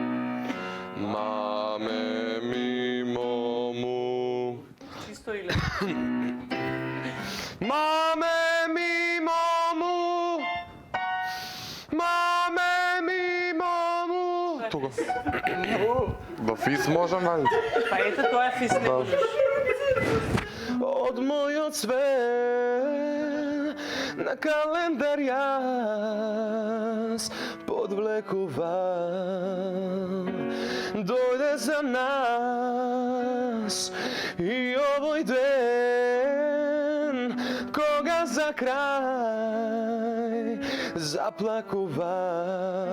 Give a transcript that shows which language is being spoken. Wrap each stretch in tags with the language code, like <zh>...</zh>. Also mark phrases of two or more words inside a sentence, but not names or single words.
<mk>Mame mimo mu. Чисто иле. Mame mimo mu. Mame mimo mu. Тука. В фис можам, вали? Па ете, тоа е фис, не можеш. Од мојот цвет на календар јас подвлекувам. Дојде за нас и овој ден кога за крај заплакувам.</mk>